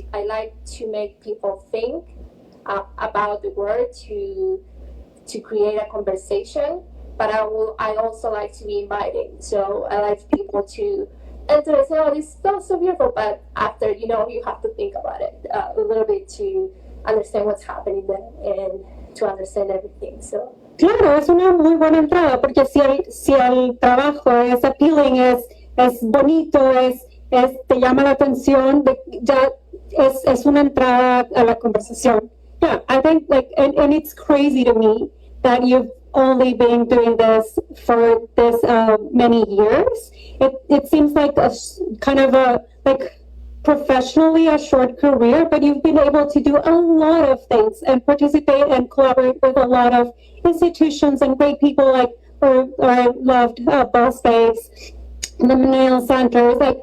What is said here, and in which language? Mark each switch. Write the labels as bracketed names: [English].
[English] like to make people think about the word to create a conversation, but I also like to be inviting. So I like people to enter and say, oh, this smells so beautiful, but after, you have to think about it a little bit to understand what's happening there and to understand everything. So [Spanish] claro, es una muy buena entrada, porque si el trabajo es appealing, es bonito, te llama la atención, ya es una entrada a la conversación. [English] Yeah, I think and it's crazy to me that you've only been doing this for this many years. It seems like kind of professionally a short career, but you've been able to do a lot of things and participate and collaborate with a lot of institutions and great people or loved Boss Babes, the nail centers.